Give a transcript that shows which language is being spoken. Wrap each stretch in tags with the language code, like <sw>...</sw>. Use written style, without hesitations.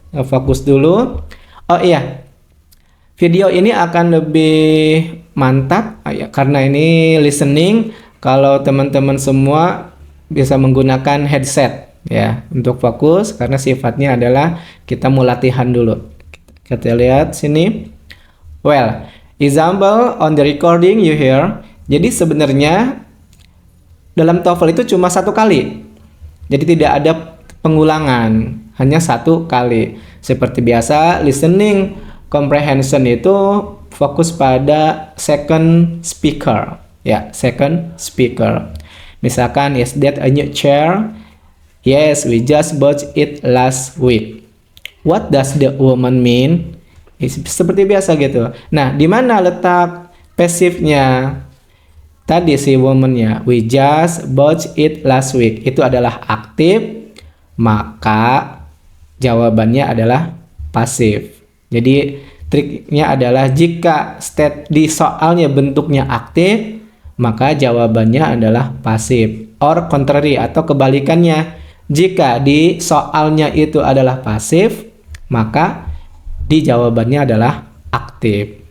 <id>Fokus dulu. Oh iya, video ini akan lebih mantap karena ini listening. Kalau teman-teman semua bisa menggunakan headset ya untuk fokus, karena sifatnya adalah kita mau latihan dulu. Kita lihat sini.</id> <en>Well, example on the recording you hear.</en> <id>Jadi sebenarnya dalam TOEFL itu cuma satu kali. Jadi tidak ada pengulangan, hanya satu kali. Seperti biasa, listening comprehension itu fokus pada second speaker. Ya, second speaker.</id> <en>Misalkan, is that a new chair? Yes, we just bought it last week. What does the woman mean?</en> <id>Seperti biasa gitu. Nah, di mana letak pasifnya? Tadi si woman-nya,</id> <en>we just bought it last week.</en> <id>Itu adalah aktif, maka jawabannya adalah pasif. Jadi triknya adalah jika di soalnya bentuknya aktif, maka jawabannya adalah pasif.</id> <en>Or contrary</en> <id>atau kebalikannya, jika di soalnya itu adalah pasif, maka di jawabannya adalah aktif.</id>